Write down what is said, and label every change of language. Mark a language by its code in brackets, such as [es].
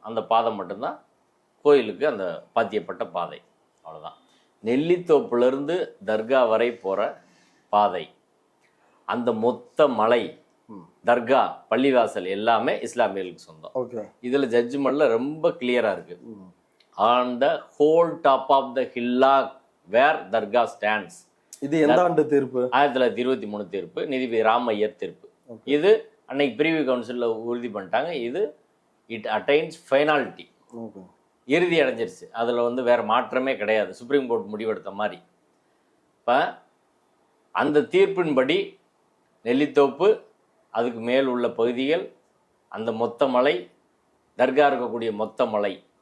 [ta] அந்த பாதை மட்டும்தான் கோயிலுக்கு அந்த பாத்தியப்பட்ட பாதை, அவ்வளோதான். நெல்லித்தோப்புலேருந்து தர்கா வரை போகிற பாதை, அந்த மொத்த மலை, தர்கா, பள்ளிவாசல் எல்லாமே இஸ்லாமியர்களுக்கு சொந்தம். ஓகே, இதில் ஜட்ஜ்மெண்ட்டில் ரொம்ப கிளியராக இருக்குது. [en] On the whole top of the hillock where Dargah stands. [ta] இது எந்த ஆண்டு தீர்ப்பு? 1923 தீர்ப்பு, நீதிபதி ராமையர் தீர்ப்பு. இது அன்னைக்கு பிரிவி கவுன்சிலில் உறுதி பண்ணிட்டாங்க. இது [en] it attains finality, [ta] இறுதி அடைஞ்சிருச்சு. அதில் வந்து வேறு மாற்றமே கிடையாது, சுப்ரீம் கோர்ட் முடிவெடுத்த மாதிரி. இப்போ அந்த தீர்ப்பின்படி நெல்லித்தோப்பு, அதுக்கு மேல் உள்ள பகுதிகள், அந்த மொத்த மலை, தர்கா இருக்கக்கூடிய மொத்த மலை